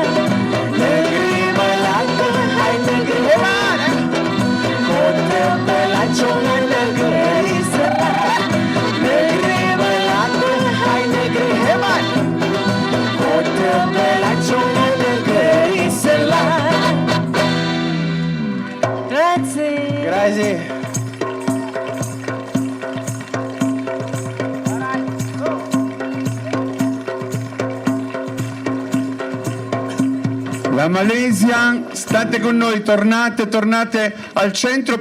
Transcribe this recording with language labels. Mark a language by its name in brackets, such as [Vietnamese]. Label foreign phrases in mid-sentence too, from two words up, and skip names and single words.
[Malay] Negeri Melaka, hai negeri hebat. Kota pelancongan, negeri serat. Negeri Melaka, hai negeri hebat. Kota pelancongan, negeri serat. [Italian] Grazie. Grazie. La Malesia, state con noi, tornate al centro